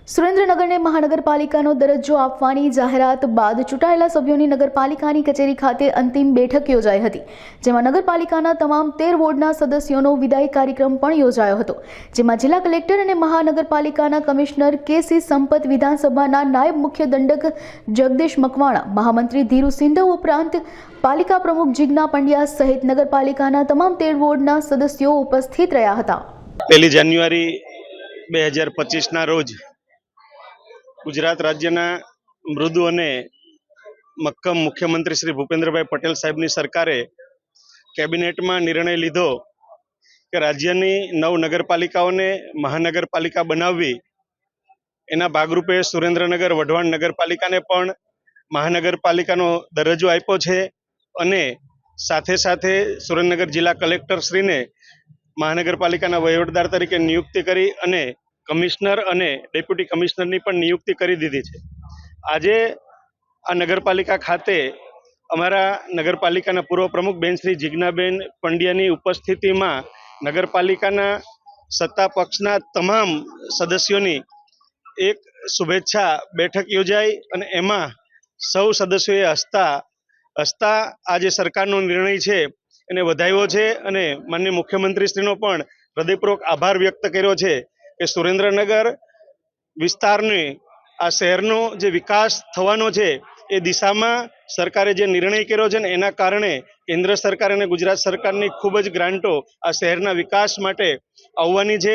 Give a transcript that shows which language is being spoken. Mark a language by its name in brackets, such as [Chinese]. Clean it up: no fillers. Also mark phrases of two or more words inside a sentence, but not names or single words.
[Gujarati] સુરેન્દ્રનગરને મહાનગરપાલિકાનો દરજ્જો આપવાની જાહેરાત બાદ ચૂંટાયેલા સભ્યોની નગરપાલિકાની કચેરી ખાતે અંતિમ બેઠક યોજાઈ હતી, જેમાં નગરપાલિકાના તમામ 13 વોર્ડના સદસ્યોનો વિદાય કાર્યક્રમ પણ યોજાયો હતો, જેમાં જિલ્લા કલેક્ટર અને મહાનગરપાલિકાના કમિશનર કે.સી. સંપત, વિધાનસભાના નાયબ મુખ્ય દંડક જગદીશ મકવાણા, મહામંત્રી ધીરુ સિંધવ ઉપરાંત પાલિકા પ્રમુખ જીજ્ઞા પંડ્યા સહિત નગરપાલિકાના તમામ 13 વોર્ડના સદસ્યો ઉપસ્થિત રહ્યા હતા। 1 જાન્યુઆરી 2025ના રોજ ગુજરાત રાજ્યના મૃદુ અને મક્કમ મુખ્યમંત્રી શ્રી ભૂપેન્દ્રભાઈ પટેલ સાહેબની સરકારે કેબિનેટ में નિર્ણય લીધો કિ રાજ્યની 9 નગરપાલિકાઓને મહાનગરપાલિકા બનાવવી। એના ભાગરૂપે સુરેન્દ્રનગર વઢવાણ નગરપાલિકાને પણ મહાનગરપાલિકાનો દરજ્જો આપ્યો છે અને સાથે સાથે સુરેન્દ્રનગર જિલ્લા કલેક્ટર શ્રીને મહાનગરપાલિકાના વહીવટદાર તરીકે નિયુક્તિ કરી અને કમિશ્નર અને ડેપ્યૂટી કમિશ્નરની પણ નિયુક્તિ કરી દીધી છે। આજે આ નગરપાલિકા ખાતે અમારા નગરપાલિકાના પૂર્વ પ્રમુખ બેન શ્રી જિજ્ઞાબેન પંડ્યાની ઉપસ્થિતિમાં નગરપાલિકાના સત્તા પક્ષના તમામ સદસ્યોની એક શુભેચ્છા બેઠક યોજાઈ અને એમાં સૌ સદસ્યોએ હસતા આજ સરકારનો નિર્ણય છે એને વધાવ્યો છે અને માનનીય મુખ્યમંત્રીશ્રીનો પણ હૃદયપૂર્વક આભાર વ્યક્ત કર્યો છે કિ સુરેન્દ્રનગર વિસ્તારને આ શહેરનો જે વિકાસ થવાનો છે એ દિશામાં સરકારે જે નિર્ણય કર્યો છે એના કારણે કેન્દ્ર સરકાર અને ગુજરાત સરકારની ખૂબ જ ગ્રાંટો આ શહેરના વિકાસ માટે આવવાની છે।